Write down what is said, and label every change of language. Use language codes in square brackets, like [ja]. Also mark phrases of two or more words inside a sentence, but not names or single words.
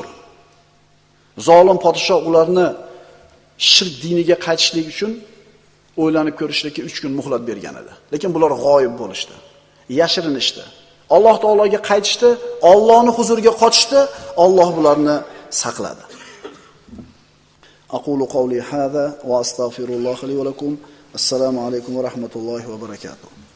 [uz] Zolim podshoh ularni shirk diniga qaytishlik uchun o'ylanib ko'rishlikka 3 kun muhlat bergan edi. Lekin bular g'oyib bo'lishdi, yashirinishdi. Alloh taologa qaytishdi, Allohning huzuriga qochishdi, Alloh bularni saqladi. [ar] أقول قولي هذا وأستغفر الله لي ولكم. السلام عليكم ورحمة الله وبركاته.